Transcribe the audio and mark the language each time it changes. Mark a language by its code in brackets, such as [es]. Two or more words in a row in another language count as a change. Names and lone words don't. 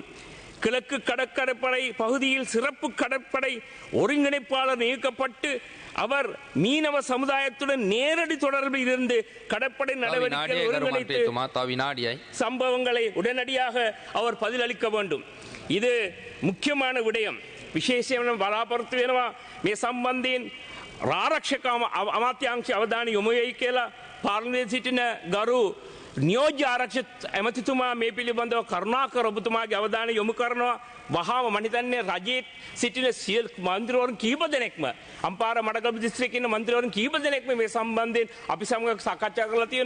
[ta] கிழக்கு கடற்படை பகுதியில் சிறப்பு கடற்படை ஒருங்கிணைப்பாளர் நியமிக்கப்பட்டு அவர் மீனவ சமுதாயத்துடன் நேரடி தொடர்பில் இருந்து கடற்படை நடவடிக்கைகளை ஒருங்கிணைத்து சம்பவங்களை உடனடியாக அவர் பதிலளிக்க வேண்டும். இது முக்கியமான விடயம். [si] විශේෂයෙන්ම බලාපොරොත්තු වෙනවා මේ සම්බන්ධයෙන් ආරක්ෂක අමාත්‍යාංශ අවධානය යොමු වෙයි කියලා පාර්ලිමේන්තුවේ සිටින ගරු නියෝජ්‍ය ආරක්ෂක ඇමතිතුමා මේ පිළිබඳව කරුණාකර ඔබතුමාගේ අවධානය යොමු කරනවා. වහාම මම හිතන්නේ රජයේ සිටින සියලු මන්ත්‍රීවරුන් කීප දෙනෙක්ම අම්පාර මඩකළඹ දිස්ත්‍රික්කයේ ඉන්න මන්ත්‍රීවරුන් කීප දෙනෙක්ම මේ සම්බන්ධයෙන් අපි සමග සාකච්ඡා කරලා තියෙනවා.